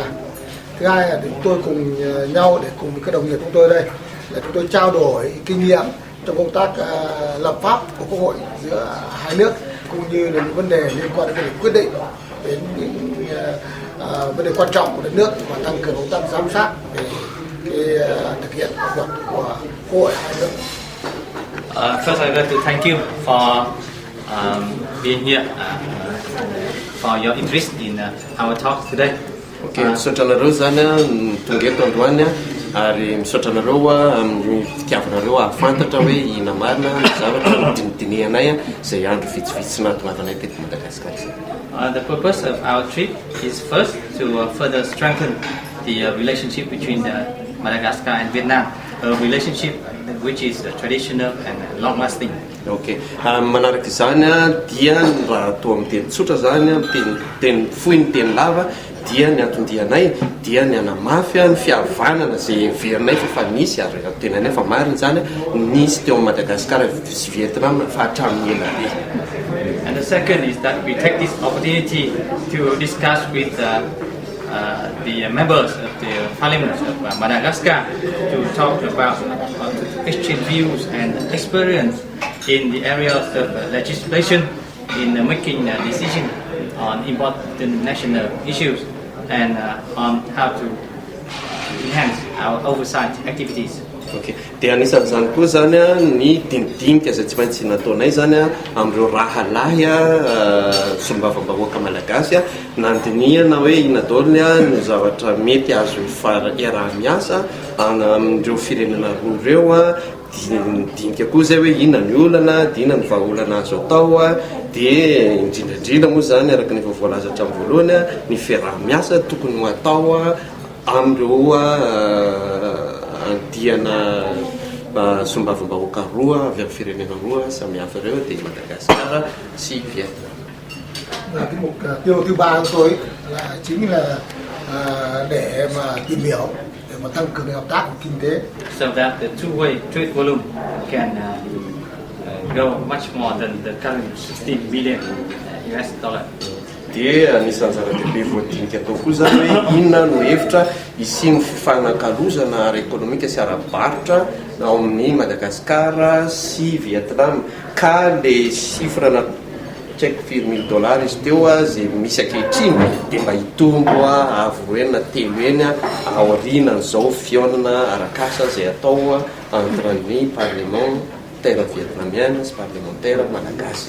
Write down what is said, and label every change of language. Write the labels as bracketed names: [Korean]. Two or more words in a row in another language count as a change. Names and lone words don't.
[Vietnamese] Thứ hai là chúng tôi cùng nhau để cùng với các đồng nghiệp chúng tôi đây để chúng tôi trao đổi kinh nghiệm trong công tác lập pháp của Quốc hội giữa hai nước, cũng như là những vấn đề liên quan đến việc quyết định đến những vấn đề quan trọng của đất nước và tăng cường công tác giám sát để thực hiện pháp luật của Quốc hội hai nước. [English] First, I'd like to thank you for being here, for your interest in our talk today. [Malagasy] Okay, misaotra anareo zany tonga eto androany ary misaotra anareo amin'ny fitiavanareo ahafantatra hoe ina marina ny zavatra dinidinihanay izay andro vitsivitsy nahatongavanay teto Madagasikara. [English] The purpose of our trip is first to further strengthen the relationship between Madagascar and Vietnam, a relationship which is traditional and long-lasting. [Malagasy] Okay, manaraka izany dia raha atao amin'ny teny tsotra zany teny fohy ny teny lava dia ny antondianay dia ny anamafy ny fihavanana izay heverinay fa nisy ary tenanay fa marina zany nisy teo Madagasikara sy Vietnam fa hatramin'ny ela be. [English] And the second is that we take this opportunity to discuss with the members of the Parliament of Madagascar to talk about, to exchange views and experience in the areas of legislation in making decisions on important national issues and on how to enhance our oversight activities. [Malagasy] Okay, dia anisan'izany koa zany ny dinidinika izay tsy maintsy nataonay zany amin'ireo rahalahy solombavambahoaka malagasy nandinihana hoe ina daoliny ny zavatra mety azo iaraha-miasa amin'ireo firenena roa ireo dinika koa zay hoe ina ny olana dia ina ny vahaolana azo atao dia indrindrandrindra moa zany araka ny voalaza hatramin'ny voalohany ny fiaraha-miasa tokony ho atao amin'ireo diana solombavambahoaka roa avy amin'ny firenena roa samy hafa ireo dia Madagascar sy Vietnam. [Vietnamese] Cái mục tiêu thứ ba của tôi là chính là để mà tìm hiểu để mà tăng cường hợp tác kinh tế. [English] So that the two-way trade volume can grow much more than the current 16 billion US dollar. [Malagasy] Dia anisan'ny zava-dehibe voadinika atao koa zany hoe inona no hevitra isiany fifanankalozana ara-ekônomika sy ara-barotra ao amin'ny Madagasikara sy Vietnam ka [French] le chiffre [Malagasy] na tsy haiko firy $1000 izy teo izay misy ankehitriny dia mba hitombo avo eny na telo eny aorianan'izao fihaonana arak'asa izay atao entre ny [French] parlement vietnamienne [Malagasy] sy parlementaire malagasy.